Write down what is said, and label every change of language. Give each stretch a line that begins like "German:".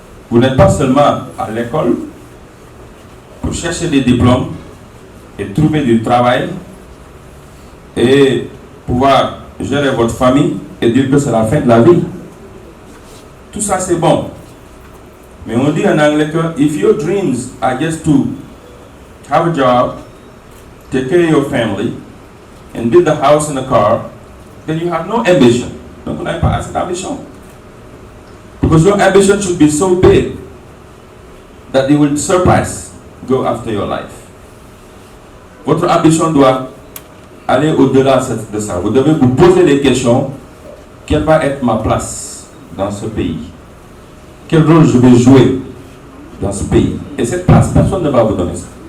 French: Vous n'êtes pas seulement à l'école pour chercher des diplômes et trouver du travail et pouvoir gérer votre famille et dire que c'est la fin de la vie. Tout ça c'est bon. Mais on dit en anglais que
English: if your dreams are just to have a job, take care of your family, and build a house and a car, then you have no ambition.
French: Donc on n'a pas assez d'ambition.
English: Because your ambition should be so big that it will surpass, go after your life.
French: Votre ambition doit aller au-delà de ça. Vous devez vous poser les questions. Quelle va être ma place dans ce pays? Quel rôle je vais jouer dans ce pays? Et cette place, personne ne va vous donner ça.